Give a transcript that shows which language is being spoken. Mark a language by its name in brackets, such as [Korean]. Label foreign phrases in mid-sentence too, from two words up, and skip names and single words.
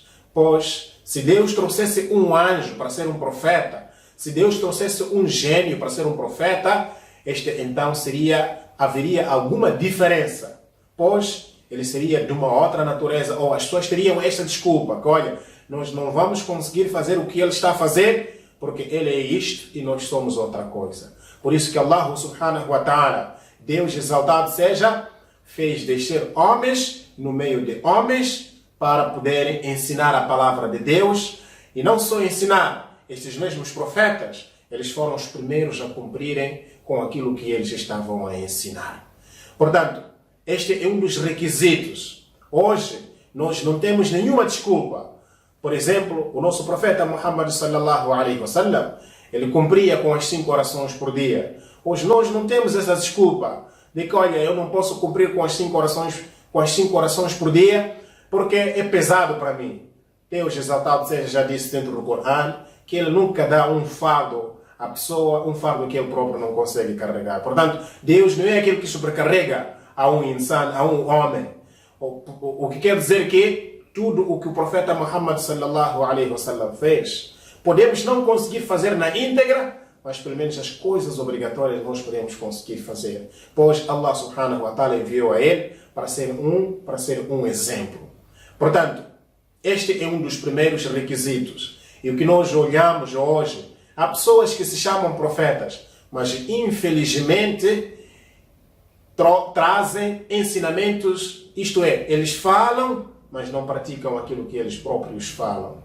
[Portuguese] Pois se Deus trouxesse um anjo para ser um profeta, se Deus trouxesse um gênio para ser um profeta, então haveria alguma diferença. Pois ele seria de uma outra natureza, ou as pessoas teriam esta desculpa, que olha, nós não vamos conseguir fazer o que ele está a fazer, porque ele é isto e nós somos outra coisa. Por isso que Allah [Arabic] سبحانه وتعالى, [Portuguese] Deus exaltado seja, fez descer homens no meio de homens para poderem ensinar a palavra de Deus. E não só ensinar, estes mesmos profetas, eles foram os primeiros a cumprirem com aquilo que eles estavam a ensinar. Portanto, este é um dos requisitos. Hoje, nós não temos nenhuma desculpa. Por exemplo, o nosso profeta Muhammad [Arabic] صلى الله عليه وسلم, [Portuguese] ele cumpria com as 5 orações por dia. Hoje nós não temos essa desculpa de que, olha, eu não posso cumprir com as 5 orações por dia porque é pesado para mim. Deus exaltado seja já disse dentro do Corão que ele nunca dá um fardo à pessoa, um fardo que ele próprio não consegue carregar. Portanto, Deus não é aquele que sobrecarrega a um insan, a um homem. O que quer dizer que tudo o que o profeta Muhammad [Arabic] صلى الله عليه وسلم [Portuguese] fez, podemos não conseguir fazer na íntegra, mas pelo menos as coisas obrigatórias nós podemos conseguir fazer. Pois Allah [Arabic] سبحانه وتعالى [Portuguese] enviou a ele para ser um exemplo. Portanto, este é um dos primeiros requisitos. E o que nós olhamos hoje, há pessoas que se chamam profetas, mas infelizmente trazem ensinamentos, isto é, eles falam, mas não praticam aquilo que eles próprios falam.